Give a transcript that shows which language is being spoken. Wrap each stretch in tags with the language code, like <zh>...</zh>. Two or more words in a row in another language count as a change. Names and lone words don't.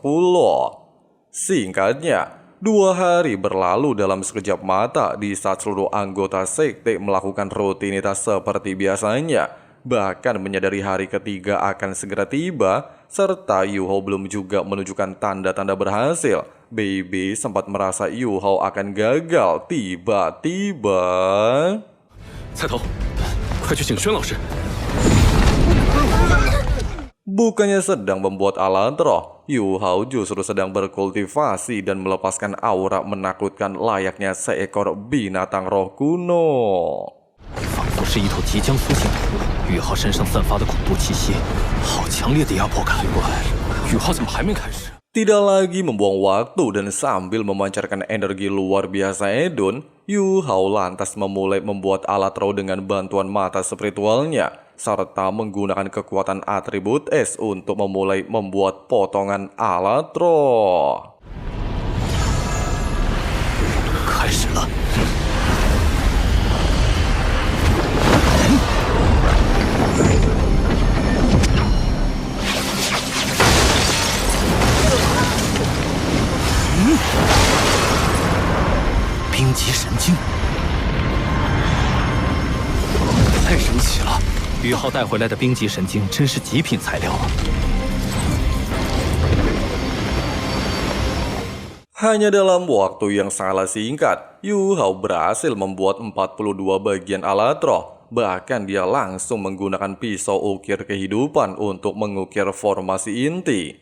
<id>Singkatnya, 2 hari berlalu dalam sekejap mata di saat seluruh anggota sekte melakukan rutinitas seperti biasanya. Bahkan menyadari hari ketiga akan segera tiba, serta Yuhao belum juga menunjukkan tanda-tanda berhasil. Baby sempat merasa Yuhao akan gagal. Tiba-tiba...</id> <zh>菜头，快去请宣老师。</zh> <id>Bukannya sedang membuat alat roh, Yuhao justru sedang berkultivasi dan melepaskan aura menakutkan layaknya seekor binatang roh kuno.</id> <zh>仿佛是一头即将苏醒的宇浩身上散发的恐怖气息，好强烈的压迫感。宇浩怎么还没开始？</zh> <id>Tidak lagi membuang waktu dan sambil memancarkan energi luar biasa Edun, Yuhao lantas memulai membuat alat roh dengan bantuan mata spiritualnya, serta menggunakan kekuatan atribut es untuk memulai membuat potongan alat roh.</id> <zh>开始了。冰极神经，太神奇了！宇浩带回来的冰极神经真是极品材料啊！</zh> <id>Hanya dalam waktu yang sangat singkat, Yuhao berhasil membuat 42 bagian alat roh. Bahkan dia langsung menggunakan pisau ukir kehidupan untuk mengukir formasi inti.</id>